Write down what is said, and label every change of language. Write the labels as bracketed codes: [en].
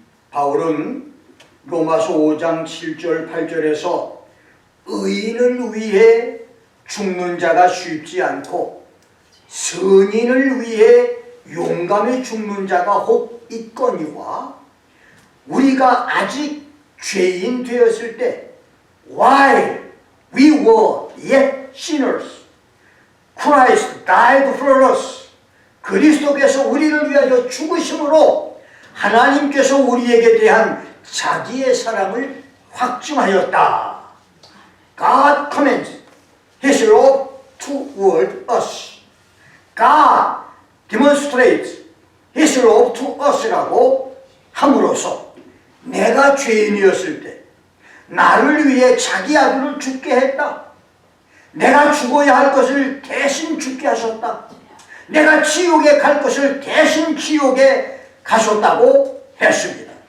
[ko] 바울은 로마서 5장 7절 8절에서 의인을 위해 죽는 자가 쉽지 않고 선인을 위해 용감히 죽는 자가 혹 있거니와, 우리가 아직 죄인 되었을 때 [en] while we were yet sinners Christ died for us, [ko] 그리스도께서 우리를 위하여 죽으심으로 하나님께서 우리에게 대한 자기의 사랑을 확증하였다. [en] God commends His love toward us. God demonstrates His love to us [ko] 라고 함으로써 내가 죄인이었을 때 나를 위해 자기 아들을 죽게 했다. 내가 죽어야 할 것을 대신 죽게 하셨다. 내가 지옥에 갈 것을 대신 지옥에 가셨다고 했습니다.